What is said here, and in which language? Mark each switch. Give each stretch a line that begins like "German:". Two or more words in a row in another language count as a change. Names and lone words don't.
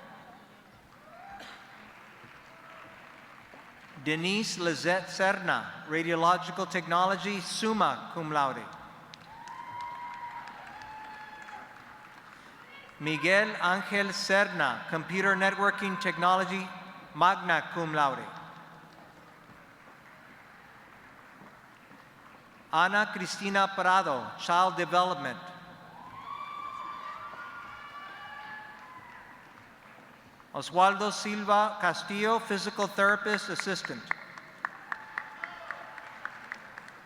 English: Denise Lizette Serna, Radiological Technology,
Latin: summa cum laude.
English: Miguel Angel Serna, Computer Networking Technology,
Latin: magna cum laude.
English: Ana Cristina Prado, Child Development. Oswaldo Silva Castillo, Physical Therapist Assistant.